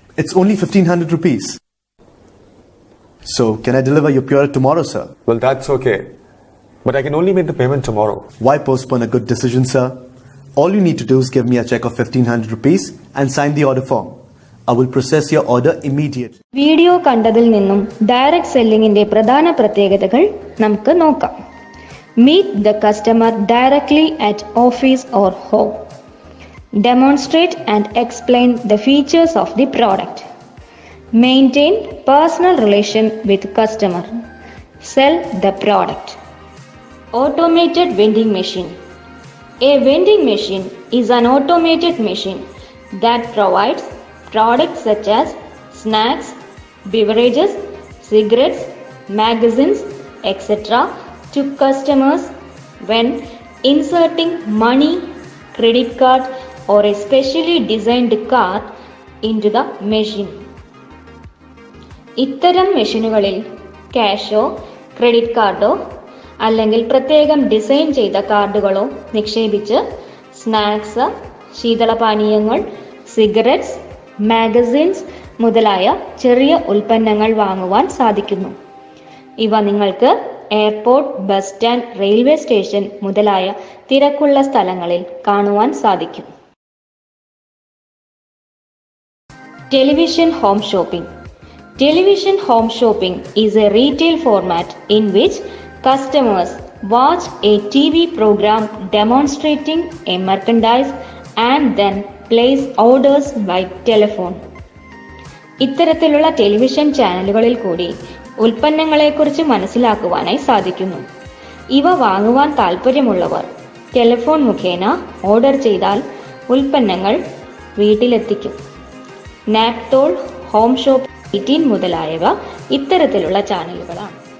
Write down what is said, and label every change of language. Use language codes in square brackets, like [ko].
[en] It's only 1500 rupees. So, can I deliver your pure tomorrow, sir? Well, that's okay. But I can only make the payment tomorrow. Why postpone a good decision, sir? All you need to do is give me a check of 1500 rupees and sign the order form. I will process your order immediately. [ml] Video കണ്ടതിൽ നിന്നും direct സെല്ലിംഗിന്റെ പ്രധാന പ്രത്യേകതകൾ നമുക്ക് നോക്കാം. [en] Meet the customer directly at office or home. Demonstrate and explain the features of the product. Maintain personal relation with customer. Sell the product. Automated vending machine. A vending machine is an automated machine that provides products such as snacks, beverages, cigarettes, magazines, etc. to customers when inserting money, credit card or a specially designed card into the machine. [ml] ഇത്തരം മെഷീനുകളിൽ ക്യാഷോ credit കാർഡോ അല്ലെങ്കിൽ പ്രത്യേകം design ചെയ്ത കാർഡുകളോ നിക്ഷേപിച്ച് snacks, ശീതളപാനീയങ്ങൾ, cigarettes, magazines മുതലായ ചെറിയ ഉൽപ്പന്നങ്ങൾ വാങ്ങുവാൻ സാധിക്കുന്നു. ഇവ നിങ്ങൾക്ക് airport, bus stand, railway station മുതലായ തിരക്കുള്ള സ്ഥലങ്ങളിൽ കാണുവാൻ സാധിക്കും. [en] Television home shopping. Television home shopping is a retail format in which customers watch a TV program demonstrating a merchandise and then place orders by telephone. [ml] ഇത്തരത്തിലുള്ള television ചാനലുകളിൽ കൂടി ഉൽപ്പന്നങ്ങളെക്കുറിച്ച് മനസ്സിലാക്കുവാനായി സാധിക്കുന്നു. ഇവ വാങ്ങുവാൻ താൽപ്പര്യമുള്ളവർ ടെലിഫോൺ മുഖേന ഓർഡർ ചെയ്താൽ ഉൽപ്പന്നങ്ങൾ വീട്ടിലെത്തിക്കും. നാപ്തോൾ, ഹോം ഷോപ്പ് 18 മുതലായവ ഇത്തരത്തിലുള്ള ചാനലുകളാണ്.